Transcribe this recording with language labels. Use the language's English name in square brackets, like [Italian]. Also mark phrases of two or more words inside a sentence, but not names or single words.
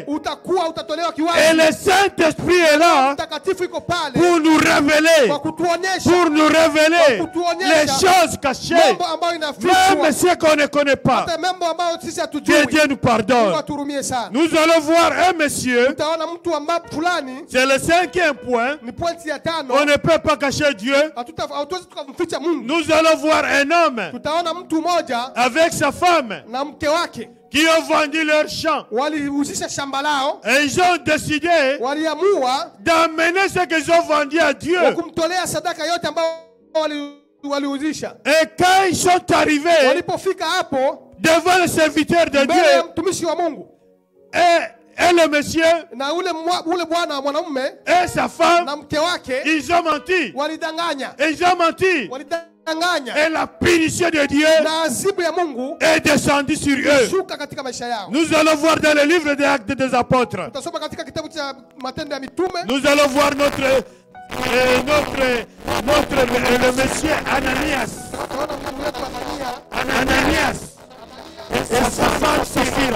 [French] Et le Saint-Esprit est là pour nous révéler. Pour nous révéler les choses cachées. Même ce qu'on ne connaît pas. Que Dieu nous pardonne. Nous allons voir un monsieur. C'est le 5e point. hein? [Swahili] Ni pointi ya tano. [French] On ne peut pas cacher Dieu. [Swahili] Hatuwezi tukamficha Mungu. [French] Nous allons voir un homme [Swahili] Tutaona mtu mmoja [French] avec sa femme [Swahili] na mke wake [French] qui ont vendu leur champ. [Swahili] walihusisha shamba lao, [French] Et ils ont décidé [Swahili] waliamua [French] d'amener ce qu'ils ont vendu à Dieu. [Swahili] kumtolea sadaka yote ambayo walihusisha. [French] Et quand ils sont arrivés [Swahili] Walipofika hapo [French] devant le serviteur de [Swahili] mbele ya [French] Dieu, [Swahili] mtumishi wa Mungu [French] et le monsieur [Swahili] na ule bwana mwanamume [French] et sa femme, [Swahili] na mke wake [French] ils ont menti. [Swahili] walidanganya, [French] Ils ont menti. Et la punition de Dieu [Swahili] na adhabu ya Mungu [French] est descendue sur eux. [Swahili] shuka katika maisha yao. [French] Nous allons voir dans le livre des Actes des Apôtres. [Swahili] Tutasoma katika kitabu cha Matendo ya Mitume. [French] Nous allons voir le monsieur Ananias. [Swahili] Tunaona ndugu yetu [French] Ananias et sa femme Sapphira.